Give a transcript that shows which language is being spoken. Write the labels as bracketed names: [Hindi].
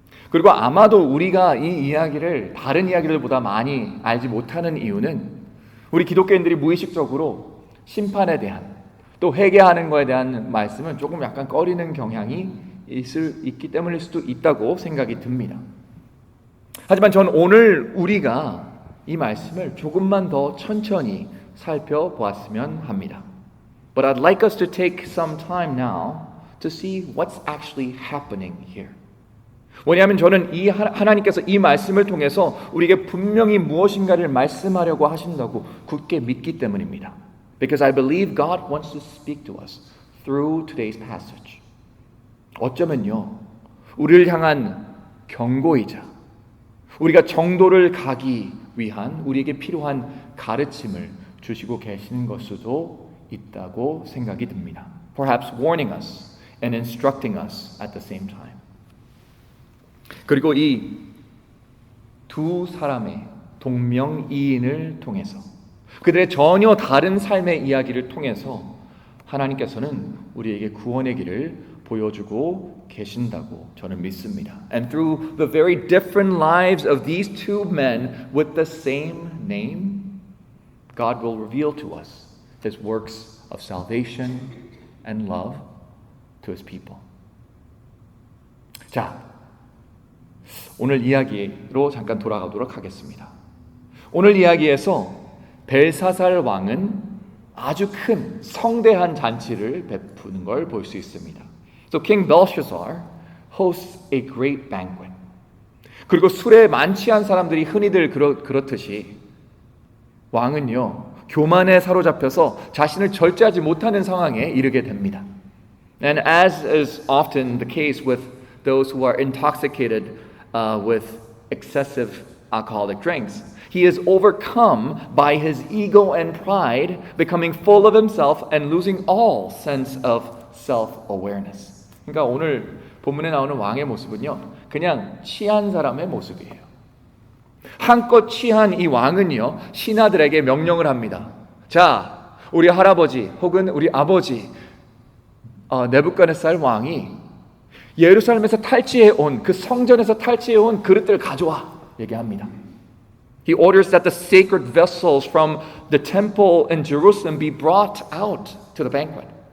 [Korean] 그리고 아마도 우리가 이 이야기를 다른 이야기들보다 많이 알지 못하는 이유는 우리 기독교인들이 무의식적으로 심판에 대한 또 회개하는 것에 대한 말씀은 조금 약간 꺼리는 경향이 있기 때문일 수도 있다고 생각이 듭니다. 하지만 전 오늘 우리가 이 말씀을 조금만 더 천천히 살펴보았으면 합니다. [English] But I'd like us to take some time now to see what's actually happening here. [Korean] 왜냐하면 저는 이 하나님께서 이 말씀을 통해서 우리에게 분명히 무엇인가를 말씀하려고 하신다고 굳게 믿기 때문입니다. [English] Because I believe God wants to speak to us through today's passage. [Korean] 어쩌면요, 우리를 향한 경고이자 우리가 정도를 가기 위한 우리에게 필요한 가르침을 주시고 계시는 것 수도 있다고 생각이 듭니다. [English] Perhaps warning us and instructing us at the same time. [Korean] 그리고 이 두 사람의 동명이인을 통해서 그들의 전혀 다른 삶의 이야기를 통해서 하나님께서는 우리에게 구원의 길을 보여주고 계신다고 저는 믿습니다. [English] And through the very different lives of these two men with the same name, God will reveal to us His works of salvation and love to His people. [Korean] 자, 오늘 이야기로 잠깐 돌아가도록 하겠습니다. 오늘 이야기에서 벨사살 왕은 아주 큰 성대한 잔치를 베푸는 걸 볼 수 있습니다. [English] So King Belshazzar hosts a great banquet. [Korean] 그리고 술에 만취한 사람들이 흔히들 그렇듯이 왕은요 교만에 사로잡혀서 자신을 절제하지 못하는 상황에 이르게 됩니다. [English] And as is often the case with those who are intoxicated with excessive alcoholic drinks, he is overcome by his ego and pride, becoming full of himself and losing all sense of self-awareness. [Korean] 그러니까 오늘 본문에 나오는 왕의 모습은요, 그냥 취한 사람의 모습이에요. 한껏 취한 이 왕은요, 신하들에게 명령을 합니다. 자, 우리 할아버지 혹은 우리 아버지 네부갓네살 왕이 예루살렘에서 탈취해온 그 성전에서 탈취해온 그릇들 가져와 얘기합니다. [English] He orders that the sacred vessels from the temple in Jerusalem be brought out to the banquet.